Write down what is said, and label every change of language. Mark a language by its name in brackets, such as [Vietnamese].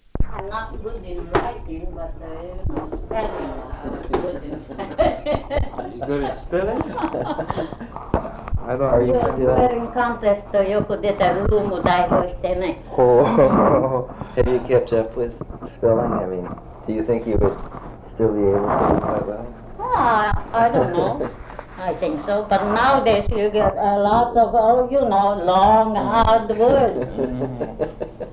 [English] I'm not good in writing, but spelling, I'm good in writing. Are you good at spelling? Spelling contest, [Japanese] よく出たルーム代表してね。 [English] Have you kept up with spelling? I mean, do you think you would still be able to do quite well? I don't know. I think so. But nowadays you get a lot of, long, hard words.